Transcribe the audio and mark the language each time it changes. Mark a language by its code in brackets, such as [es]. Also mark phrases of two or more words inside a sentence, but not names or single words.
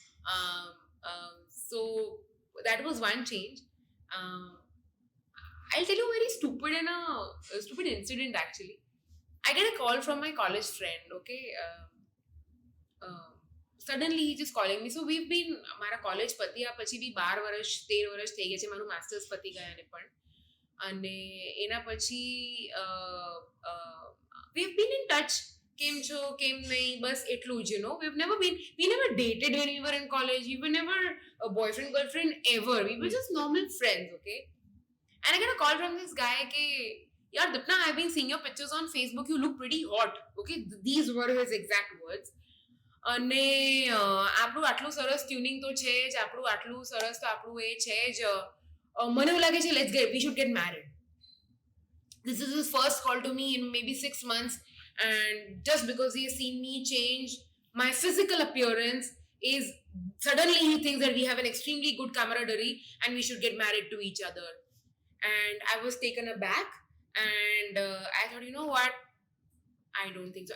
[en] So that was one change. I'll tell you a very stupid incident actually. I get a call from my college friend, okay. Suddenly he just calling me. So we've been, [gu] મારા કોલેજ પત્યા પછી બી 12 વર્ષ 13 વર્ષ થઈ ગયા છે, મારું માસ્ટર્સ પતી ગયા ને પણ, અને એના પછી [en] we've been in touch. [gu] કેમ છો કેમ નહીં, બસ એટલું જ, [en] you know. we never dated when we were in college. We were never a boyfriend girlfriend ever. We were just normal friends, okay. And I get a call from this guy [gu] કે, યાર [en] Dipna, I've been seeing your pictures on Facebook, you look pretty hot, okay. These were his exact words. [gu] અને આપણું આટલું સરસ ટ્યુનિંગ તો છે જ, આપણું આટલું સરસ તો આપણું એ છે જ, મને એવું લાગે છે [en] we should get married. This is his first call to me in maybe 6 months, and just because he has seen me change my physical appearance, is suddenly he thinks that we have an extremely good camaraderie and we should get married to each other. And I was taken aback, and I thought, you know what, I don't think so.